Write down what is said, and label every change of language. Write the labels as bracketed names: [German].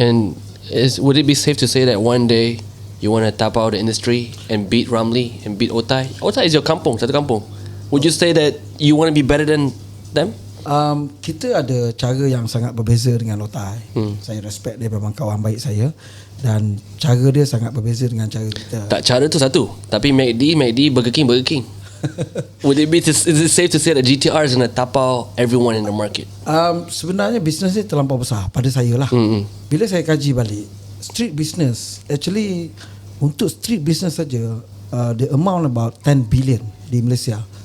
[English] And would it be safe to say that one day you want to tap out the industry and beat Ramly and beat Otai? Otai is your kampung, [Malay] satu kampung. [English] Would you say that you want to be better than them? [Malay] Kita ada cara yang sangat berbeza dengan Otai. Saya respect dia, memang kawan baik saya, dan cara dia sangat berbeza dengan cara kita. Tak, cara tu satu, tapi McD, Burger King. [English] Would it be is it safe to say that GTR is going to tap out everyone in the market? [Malay] Sebenarnya bisnes ni terlampau besar pada saya lah. Bila saya kaji balik, [English] street business actually, [Malay] untuk street business saja, [English] the amount about 10 billion [Malay] di Malaysia.